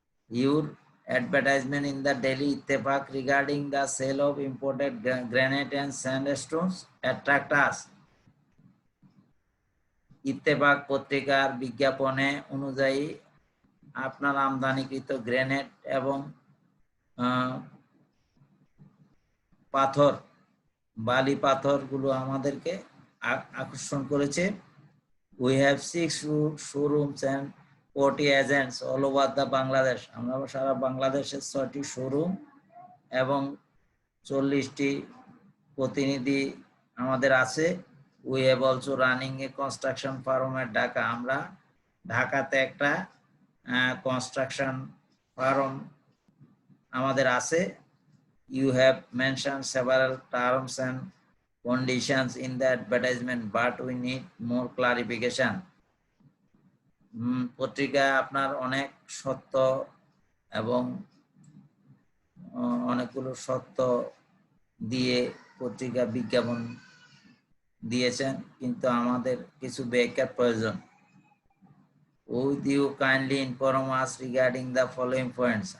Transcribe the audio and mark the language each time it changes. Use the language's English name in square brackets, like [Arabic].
[English] Your advertisement in the Daily Ittifaq regarding the sale of imported granite and sandstones attract us. [Bangla] Ittefaq পত্রিকার বিজ্ঞাপনে অনুযায়ী আপনার আমদানিকৃত grenade এবং পাথর, বালি পাথরগুলো আমাদেরকে আকর্ষণ করেছে। [English] We have 6 showrooms and 40 agents all over the Bangladesh. [Bangla] আমরা সারা বাংলাদেশের 6টি শোরুম এবং 40টি প্রতিনিধি আমাদের আছে। [English] We have also running a construction firm at Dhaka. [Bangla] আমরা ঢাকাতে একটা কনস্ট্রাকশন ফার্ম আমাদের আছে। [English] You have mentioned several terms and conditions in the advertisement, but we need more clarification. [Bangla] পত্রিকায় আপনার অনেক সত্য এবং অনেকগুলো সত্য দিয়ে পত্রিকা বিজ্ঞাপন দিয়েছেন, কিন্তু আমাদের কিছু ব্যাখ্যার প্রয়োজন। [English] Would you kindly inform us regarding the following points?